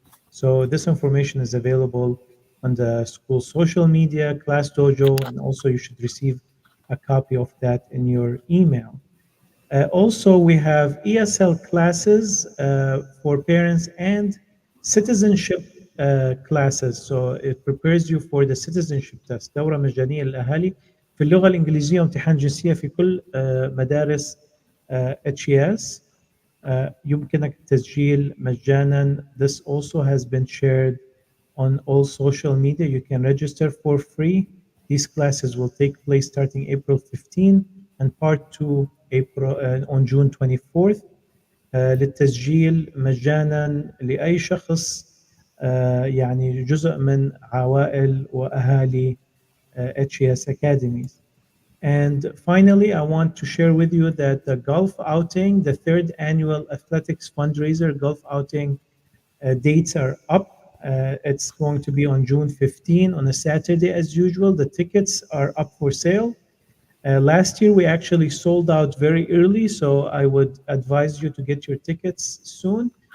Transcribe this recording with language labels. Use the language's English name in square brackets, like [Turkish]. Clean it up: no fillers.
[English] So this information is available on the school social media, Class Dojo, and also you should receive a copy of that in your email. Also, we have ESL classes for parents and citizenship classes. So it prepares you for the citizenship test. [Arabic] دورة مجانية للأهالي في اللغة الإنجليزية وامتحان جنسية في كل مدارس HES. يمكنك التسجيل مجانا. [English] This also has been shared on all social media. You can register for free. These classes will take place starting April 15 and part 2 April on June 24th. [Arabic] للتسجيل مجانا لأي شخص يعني جزء من عوائل وأهالي HES Academies. [English] And finally, I want to share with you that the golf outing, the third annual athletics fundraiser golf outing, dates are up. It's going to be on June 15 on a Saturday as usual. The tickets are up for sale. Last year, we actually sold out very early, so I would advise you to get your tickets soon.